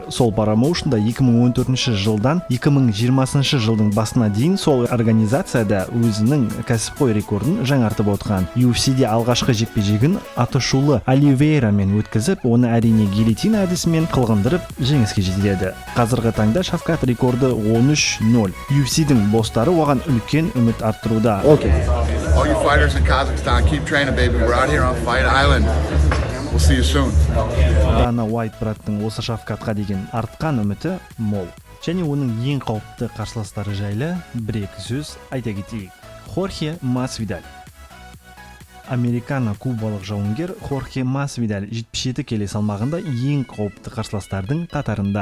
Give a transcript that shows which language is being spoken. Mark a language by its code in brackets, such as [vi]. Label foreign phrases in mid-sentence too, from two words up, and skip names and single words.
[kk] Сол промоушнда 2014 жылдан 2020 жылдың басына дейін сол организацияда өзінің кәсіпқой рекордын жаңартып отқан. UFC-де алғашқы жекпе-жегін атышулы Оливейрамен өткізіп, оны әрине гильотин әдісімен қылғындырып жеңіске жетеді. Қазіргі таңда Шавкат рекорды 13-0. UFC-дің бостары оған үлкен үміт арттыруда. [en] All you fighters in Kazakhstan, keep training, baby. We're out here on Fight Island. We'll see you soon. [kk] Дана Уайт браттың осы Шавкатқа деген артқан үміті мол. Және оның ең қауіпті қарсыластары жайлы бір-екі сөз айта кетейік. Хорхе Масвидаль. Американо-кубалық жауынгер Хорхе Масвидаль 77 келі салмағында ең қауіпті қарсыластардың қатарында.